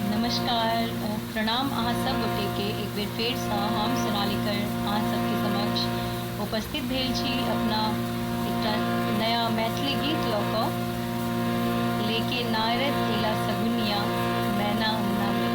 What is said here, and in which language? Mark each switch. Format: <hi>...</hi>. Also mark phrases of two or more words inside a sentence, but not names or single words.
<mai>नमस्कार प्रणाम अहाँ सब गोटे के एक बेर फेर सँ हम सोनाली कर अहाँ सबके समक्ष उपस्थित भेल छी अपना एकटा नया मैथिली गीत लऽ कऽ लेके नारद एला सगुनिया मैना अंगना में।</mai>